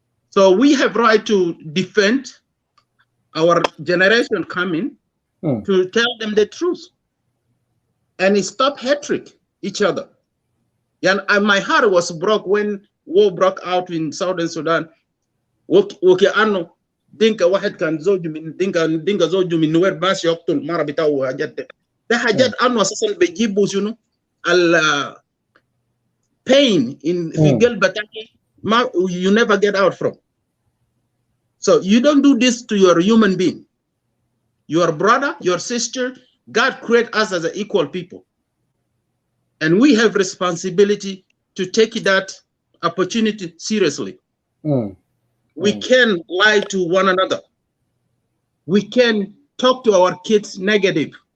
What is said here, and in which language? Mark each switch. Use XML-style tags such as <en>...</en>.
<en>So we have right to defend our generation coming to tell them the truth and stop hatred each other. And my heart was broke when war broke out in Southern Sudan.</en> <ar>Okay, ano dinka واحد كان زوج من dinka زوج من نوير باش يقتل مرة بتاعه حاجات ده حاجات أنو أساسا بيجيبوا شنو ال pain in في قلبك</ar> <en>you never get out from. So you don't do this to your human being, your brother, your sister. God created us as equal people. And we have responsibility to take that opportunity seriously. We can lie to one another. We can talk to our kids negative.</en>